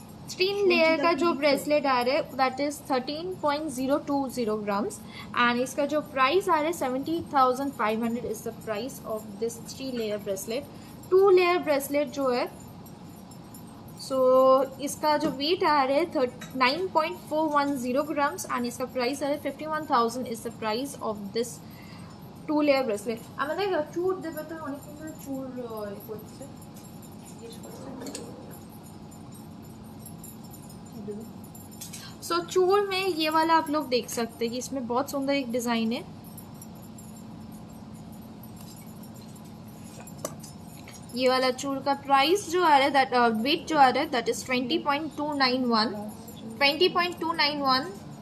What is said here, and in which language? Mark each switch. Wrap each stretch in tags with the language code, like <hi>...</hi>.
<hi>3 layer का जो bracelet आ रहा है</hi> <en>that is 13.020 grams and</en> <hi>इसका जो प्राइस आ रहा है 70,500</hi> <en>Is the price of this 3 layer bracelet.</en> <hi>2 layer bracelet जो है सो इसका जो वेट आ रहा है 9.410 ग्राम्स एंड इसका प्राइस आ रहा है 51,000</hi> <en>Is the price of this 2 layer bracelet.</en> <bn>আমাদের চুর দেবে তো অনেকক্ষণ ধরে চুর করছে জিজ্ঞেস করছে।</bn> <hi>सो चूर में ये वाला आप लोग देख सकते हैं कि इसमें बहुत सुंदर एक डिजाइन है। ये वाला चूर का प्राइस जो आ रहा है दैट वेट जो आ रहा है दैट इज 20.291</hi>